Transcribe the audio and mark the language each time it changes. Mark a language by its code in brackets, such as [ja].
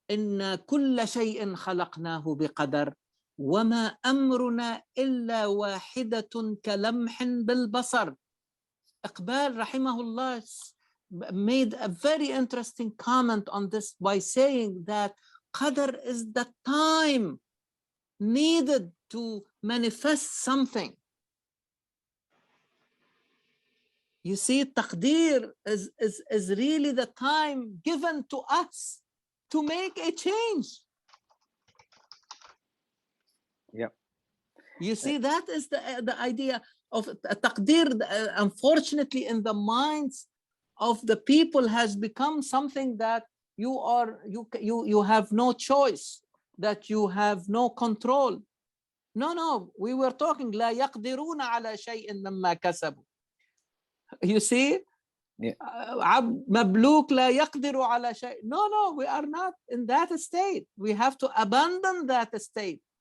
[ar] إن كل شيء خلقناه بقدر وما أمرنا إلا واحدة كلمح بالبصر. [en] Iqbal rahimahullah made a very interesting comment on this by saying that qadr is the time needed to manifest something. You see, taqdeer is really the time given to us to make a change. Yeah. You see, that is the idea of taqdeer. Unfortunately, in the minds of the people has become something that you have no choice, that you have no control. No, we were talking [ar] لا يقدرون على شيء مما كسبوا. [en] You see, [ar] مبلوك لا يقدر على شيء. [en] No, we are not in that state. We have to abandon that state.